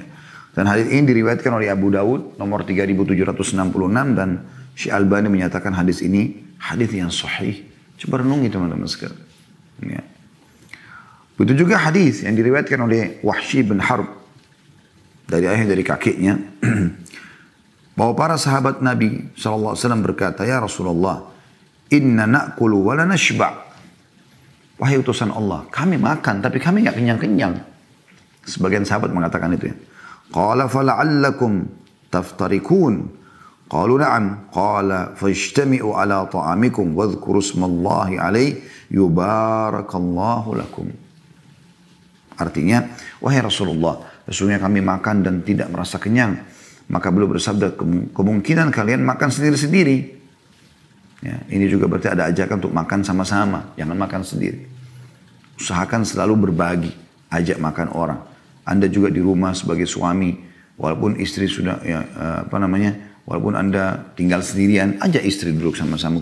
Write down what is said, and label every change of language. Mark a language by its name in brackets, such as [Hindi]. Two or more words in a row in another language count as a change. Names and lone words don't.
[Indonesian] Dan hadis ini diriwayatkan oleh Abu Dawud nomor 3766 dan Syekh Albani menyatakan hadis ini hadis yang sahih. Coba renungi teman-teman sekalian. Ya. Begitu juga hadis yang diriwayatkan oleh Wahsy bin Harb dari ayah dari kakeknya bahwa para sahabat Nabi SAW berkata, [Arabic] يا رسول الله, إنا نأكل ولا نشبع'. [Indonesian] Wahai utusan Allah, kami makan tapi kami enggak kenyang-kenyang. Sebagian sahabat mengatakan itu ya. [Arabic] قال فلعلكم تفترقون. قالوا نعم. قال فاجتمعوا على طعامكم واذكروا اسم الله عليه يبارك لكم. [Indonesian] Artinya, wahai Rasulullah, sesungguhnya kami makan dan tidak merasa kenyang. Maka beliau bersabda, kemungkinan kalian makan sendiri-sendiri. Ya, ini juga berarti ada ajakan untuk makan sama-sama, jangan makan sendiri. Usahakan selalu berbagi, ajak makan orang. Anda juga di rumah sebagai suami, Walaupun istri sudah walaupun Anda tinggal sendirian, ajak istri duduk sama-sama.